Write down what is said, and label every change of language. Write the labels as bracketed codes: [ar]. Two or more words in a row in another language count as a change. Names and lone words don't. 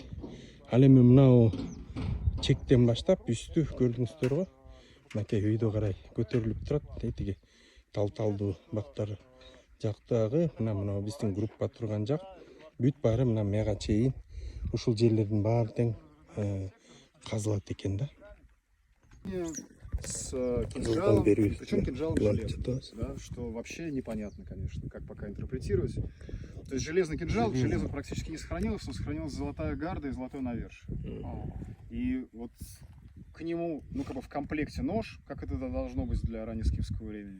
[ky] Ал эми мына чектен баштап үстү көрдүңүздөрбү? Мынакей өйдө карай көтөрүлүп турат. Тиги талталдуу бактар жактагы мына биздин группа турган жак бүт баары мына мага чейин ушул жерлердин баары тең казылат экен да. [ru] С кинжалом, причем кинжалом железным, да, что вообще непонятно, конечно, как пока интерпретировать. То есть железный кинжал, железо практически не сохранилось, но сохранилась золотая гарда и золотое навершие. И вот к нему, ну как бы в комплекте нож, как это должно быть для раннескифского времени.